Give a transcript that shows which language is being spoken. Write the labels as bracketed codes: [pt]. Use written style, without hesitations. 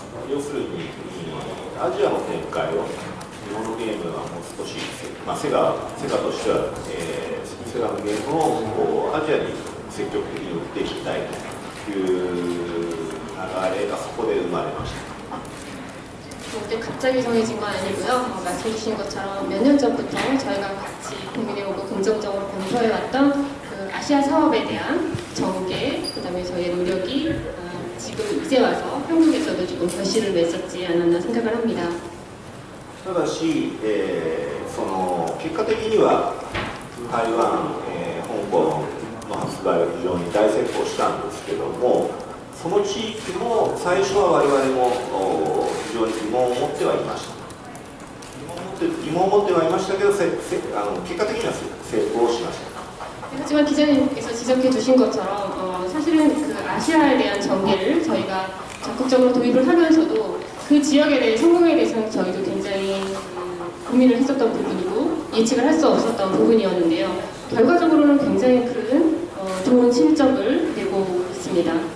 [ja] 要するにアジアの展開を日本のゲームはもう少し、セガとしては、セガのゲームをアジアに積極的に売っていきたいという流れがそこで生まれました。 [ko] 근데 갑자기 정해진 건 아니고요. 말씀 주신 것처럼 몇 년 전부터 저희가 같이 고민해오고 긍정적으로 검토해왔던 그 아시아 사업에 대한 전개, 그다음에 저희의 노력이 지금 이제 와서 한국에서도 조금 결실을 맺었지 않았나 생각을 합니다. [ja] ただし、その結果的には台湾、香港の発売は非常に大成功したんですけども、その地域も最初は我々も非常に疑問を持ってはいました。疑問を持ってはいましたけど、結果的には成功しました。 [ko] 하지만 기자님께서 지적해 주신 것처럼 사실은 그 아시아에 대한 전개를 저희가 적극적으로 도입을 하면서도 그 지역에 대해 성공에 대해서는 저희도 굉장히 고민을 했었던 부분이고 예측을 할 수 없었던 부분이었는데요. 결과적으로는 굉장히 큰 좋은 실적을 내고 있습니다.